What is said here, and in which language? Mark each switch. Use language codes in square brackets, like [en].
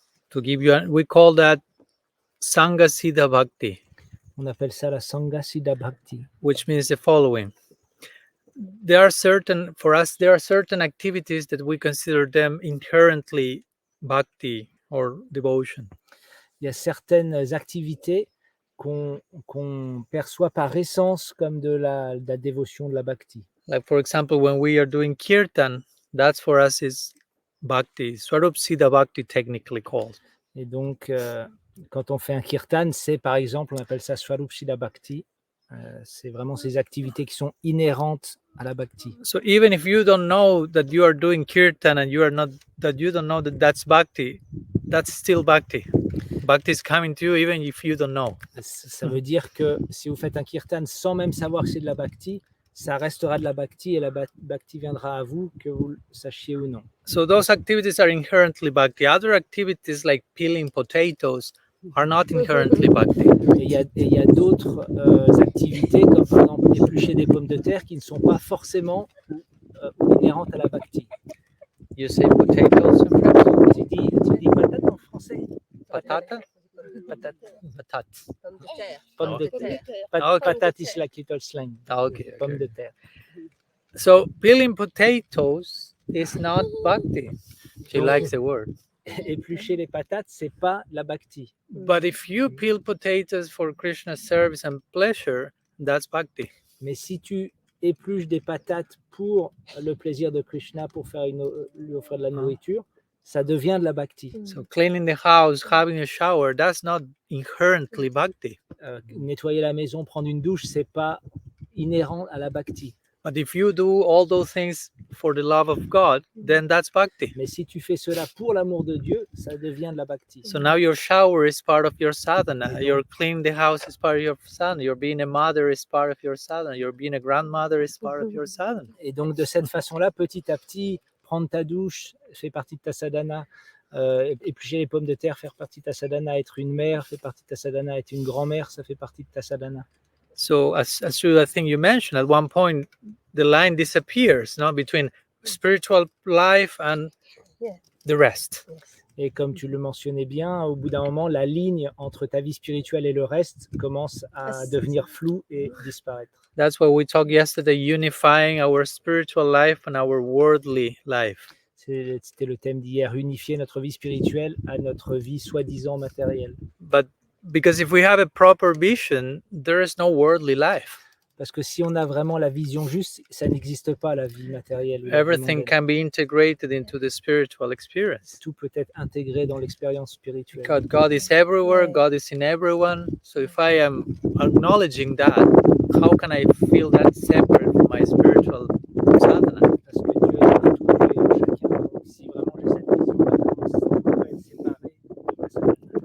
[en] To give you, we call that Sangha Siddha Bhakti, [fr] On appelle ça la Sangha Siddha Bhakti. [en] which means the following. There are certain activities that we consider them inherently bhakti or devotion. [fr] Il y a certaines activités qu'on perçoit par essence comme de la dévotion, de la bhakti. [en] Like, for example, when we are doing kirtan, that's for us is bhakti, Swarup Siddha Bhakti technically called. [fr] Et donc, quand on fait un kirtan, c'est par exemple, on appelle ça Swarup Siddha Bhakti. C'est vraiment ces activités qui sont inhérentes à la bhakti. [en] So even if you don't know that you are doing kirtan and you don't know that that's bhakti, that's still bhakti. Bhakti is coming to you even if you don't know. [fr] Ça veut dire que si vous faites un kirtan sans même savoir que c'est de la bhakti, ça restera de la bhakti et la bhakti viendra à vous, que vous le sachiez ou non. [en] So those activities are inherently bhakti. Other activities like peeling potatoes are not inherently bhakti. [fr] Et il y a d'autres activités, comme par exemple éplucher des pommes de terre, qui ne sont pas forcément inhérentes à la bhakti. [en] You say potatoes in French? [fr] Tu dis patate en français? Patata? Patate. Patate. Pomme de terre. [en] Okay. Patate is like little slang. Okay. [fr] Pomme de terre. [en] So peeling potatoes is not bhakti. She likes the word. [fr] Éplucher les patates, c'est pas la bhakti. [en] But if you peel potatoes for Krishna's service and pleasure, that's bhakti. [fr] Mais si tu épluches des patates pour le plaisir de Krishna, pour faire lui offrir de la nourriture, ça devient de la bhakti. [en] So cleaning the house, having a shower, that's not inherently bhakti. [fr] Nettoyer la maison, prendre une douche, c'est pas inhérent à la bhakti. [en] But if you do all those things for the love of God, then that's bhakti. [fr] Mais si tu fais cela pour l'amour de Dieu, ça devient de la bhakti. [en] So now your shower is part of your sadhana. Your cleaning the house is part of your sadhana. Your being a mother is part of your sadhana. Your being a grandmother is part of your sadhana. [fr] Et donc de cette façon-là, petit à petit, prendre ta douche fait partie de ta sadhana. Éplucher les pommes de terre fait partie de ta sadhana. Être une mère fait partie de ta sadhana. Être une grand-mère, ça fait partie de ta sadhana. [en] So as you, I think you mentioned, at one point, the line disappears, no, between spiritual life and the rest. [fr] Et comme tu le mentionnais bien, au bout d'un moment, la ligne entre ta vie spirituelle et le reste commence à devenir floue et disparaître. [en] That's why we talked yesterday, unifying our spiritual life and our worldly life. [fr] C'était le thème d'hier, unifier notre vie spirituelle à notre vie soi-disant matérielle. [en] But because if we have a proper vision, there is no worldly life. [fr] Parce que si on a vraiment la vision juste, ça n'existe pas, la vie matérielle. La vie [en] Everything [fr] mondaine. [en] can be integrated into the spiritual experience. [fr] Tout peut être intégré dans l'expérience spirituelle. [en] Because God is everywhere, God is in everyone. So if I am acknowledging that, how can I feel that separate from my spiritual sadhana? [fr] Parce que Dieu est partout et en chacun. Donc si vraiment j'ai cette vision-là, ça ne peut pas être séparé de ma sadhana.